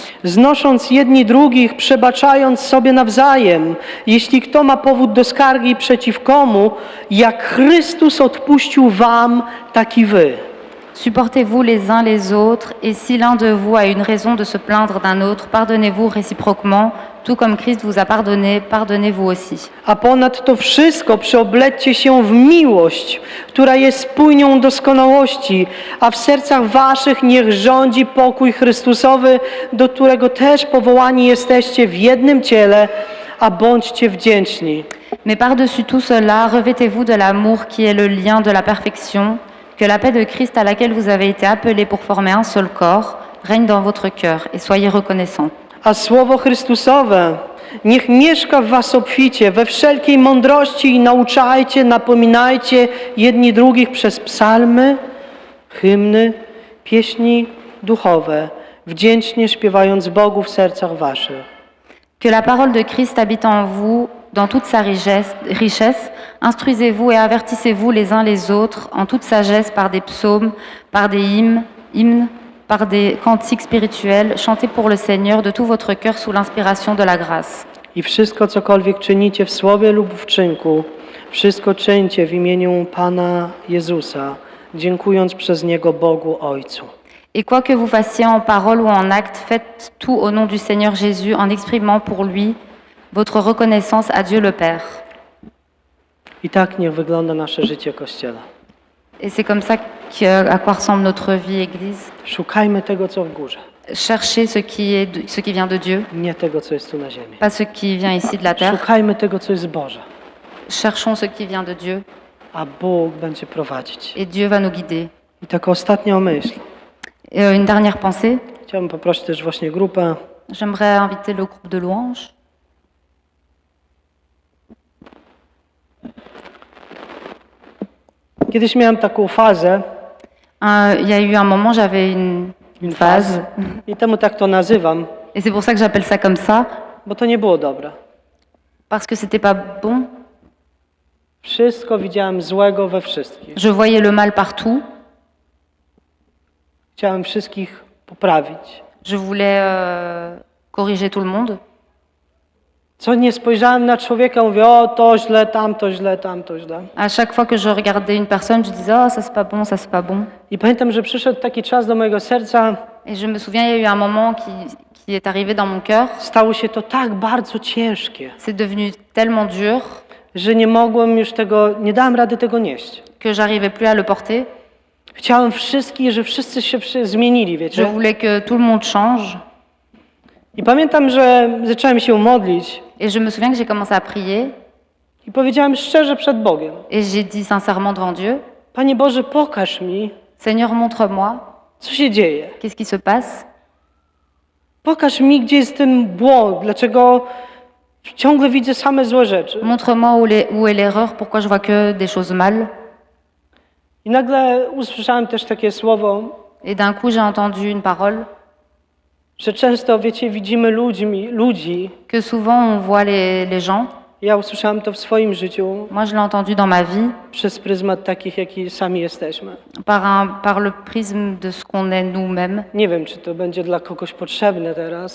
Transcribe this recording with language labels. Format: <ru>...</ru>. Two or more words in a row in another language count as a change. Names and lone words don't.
<pl>Znosząc jedni drugich, przebaczając sobie nawzajem, jeśli kto ma powód do skargi przeciw komu, jak Chrystus odpuścił wam, tak i wy.</pl> <fr>Supportez-vous les uns les autres, et si l'un de vous a une raison de se plaindre d'un autre, pardonnez-vous réciproquement, tout comme Christ vous a pardonné, pardonnez-vous aussi.</fr> <pl>A ponad to wszystko przeoblećcie się w miłość, która jest spójnią doskonałości, a w sercach waszych niech rządzi pokój Chrystusowy, do którego też powołani jesteście w jednym ciele, a bądźcie wdzięczni.</pl> <fr>Mais par-dessus tout cela, revêtez-vous de l'amour qui est le lien de la perfection, que la paix de Christ à laquelle vous avez été appelés pour former un seul corps règne dans votre cœur, et soyez reconnaissants.</fr> <pl>A słowo Chrystusowe niech mieszka w was obficie, we wszelkiej mądrości i nauczajcie, napominajcie jedni drugich przez psalmy, hymny, pieśni duchowe, wdzięcznie śpiewając Bogu w sercach waszych.</pl> <fr>Que la parole de Christ habite en vous dans toute sa richesse, instruisez-vous et avertissez-vous les uns les autres en toute sagesse par des psaumes, par des hymnes, par des cantiques spirituels, chantez pour le Seigneur de tout votre cœur sous l'inspiration de la grâce.</fr> <pl>I wszystko, cokolwiek czynicie w słowie lub w czynku, wszystko czyńcie w imieniu Pana Jezusa, dziękując przez Niego Bogu Ojcu.</pl> <fr>Et quoi que vous fassiez en parole ou en acte, faites tout au nom du Seigneur Jésus en exprimant pour lui votre reconnaissance à Dieu le Père.</fr> <pl>I tak niech wygląda nasze życie Kościoła.</pl> <fr>Et c'est comme ça à quoi ressemble notre vie Église.</fr> <pl>Szukajmy tego, co w górze,</pl> <fr>Cherchez ce qui vient de Dieu,</fr> <pl>nie tego, co jest tu na ziemi.</pl> <fr>pas ce qui vient ici de la terre.</fr> <pl>Szukajmy tego, co jest Boże,</pl> <fr>Cherchons ce qui vient de Dieu</fr> <pl>a Bóg będzie prowadzić.</pl> <fr>et Dieu va nous guider.</fr> <pl>I taka ostatnia myśl.</pl> <fr>Et une dernière pensée,</fr> <pl>Chciałbym poprosić też właśnie grupę,</pl> <fr>j'aimerais inviter le groupe de louanges.</fr> <pl>Kiedyś miałem taką fazę,</pl> <fr>Il y a eu un moment, j'avais une phase,</fr> <pl>i temu tak to nazywam,</pl> <fr>et c'est pour ça que j'appelle ça comme ça,</fr> <pl>bo to nie było dobre.</pl> <fr>parce que c'était pas bon.</fr> <pl>Wszystko widziałem złego we wszystkich.</pl> <fr>Je voyais le mal partout.</fr> <pl>Chciałem wszystkich poprawić.</pl> <fr>Je voulais corriger tout le monde.</fr> <pl>Co nie spojrzałem na człowieka, mówię, o to źle, tamto źle, tamto źle.</pl> <fr>À chaque fois que je regardais une personne, je disais oh ça c'est pas bon, ça c'est pas bon.</fr> <pl>I pamiętam, że przyszedł taki czas do mojego serca,</pl> <fr>Et je me souviens, il y a eu un moment qui est arrivé dans mon cœur.</fr> <pl>stało się to tak bardzo ciężkie,</pl> <fr>C'est devenu tellement dur</fr> <pl>że nie mogłem już tego, nie dałem rady tego nieść.</pl> <fr>que j'arrivais plus à le porter.</fr> <pl>Chciałem wszystkich, że wszyscy się zmienili,</pl> <fr>Je</fr> <pl>wiecie.</pl> <fr>voulais que tout le monde change.</fr> <pl>I pamiętam, że zacząłem się modlić</pl> <fr>Et je me souviens que j'ai commencé à prier</fr> <pl>i powiedziałem szczerze przed Bogiem,</pl> <fr>et j'ai dit sincèrement devant Dieu,</fr> <pl>Panie Boże, pokaż mi,</pl> <fr>Seigneur, montre-moi</fr> <pl>co się dzieje.</pl> <fr>qu'est-ce qui se passe.</fr> <pl>Pokaż mi, gdzie jest ten błąd, dlaczego ciągle widzę same złe rzeczy.</pl> <fr>Montre-moi où est l'erreur, pourquoi je vois que des choses mal.</fr> <pl>I nagle usłyszałem też takie słowo,</pl> <fr>Et d'un coup, j'ai entendu une parole</fr> <pl>że często, wiecie, widzimy ludzi.</pl> <fr>que souvent on voit les gens.</fr> <pl>Ja usłyszałem to w swoim życiu</pl> <fr>Moi, je l'ai entendu dans ma vie</fr> <pl>przez pryzmat takich, jaki sami jesteśmy.</pl> <fr>par le prisme de ce qu'on est nous-mêmes.</fr> <pl>Nie wiem, czy to będzie dla kogoś potrzebne teraz,</pl>